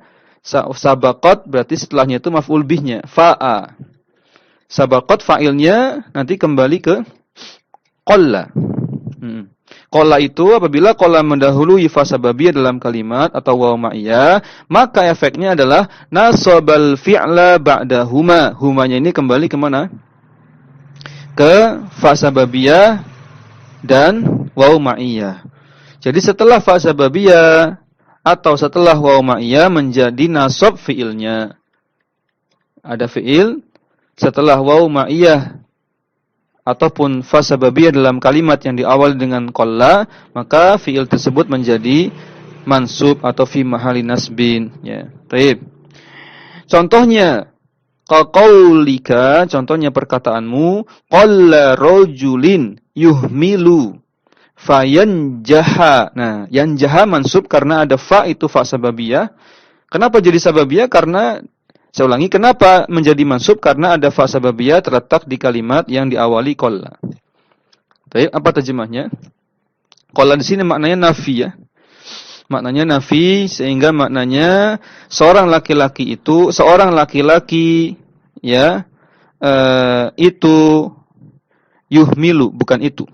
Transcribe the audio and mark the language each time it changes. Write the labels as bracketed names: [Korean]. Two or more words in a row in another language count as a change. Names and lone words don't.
[Indonesian] Sabaqat berarti setelahnya itu maf'ul bihnya, fa'a. Sabaqat fa'ilnya nanti kembali ke qalla. Qalla itu apabila qalla mendahului [Arabic] فاء السببية [Indonesian] dalam kalimat atau [Arabic] واو المعية, [Indonesian] maka efeknya adalah [Arabic] نصب الفعل بعدهما. [Indonesian] Humanya ini kembali ke mana? Ke [Arabic] فاء السببية [Indonesian] dan [Arabic] واو المعية. [Indonesian] Jadi setelah [Arabic] فاء السببية [Indonesian] atau setelah [Arabic] واو المعية [Indonesian] menjadi nasab fi'ilnya. Ada fi'il setelah [Arabic] واو المعية [Indonesian] ataupun [Arabic] فاء السببية [Indonesian] dalam kalimat yang diawali dengan qalla, maka fi'il tersebut menjadi mansub atau [Arabic] في محل نصب, [Indonesian] ya. Baik. Contohnya qaqaulika, contohnya perkataanmu [Arabic] قلّ رجلٍ يهملُ فينجحَ. [Indonesian] Nah, yanjaha mansub karena ada fa, itu [Arabic] فاء السببية. [Indonesian] Kenapa jadi sababiyah? Karena saya ulangi, kenapa menjadi mansub? Karena ada [Arabic] فاء السببية [Indonesian] terletak di kalimat yang diawali qalla. Baik, apa terjemahnya? Qalla di sini maknanya nafi, ya. Maknanya nafi, sehingga maknanya seorang laki-laki itu, ya, itu yuhmilu, bukan itu.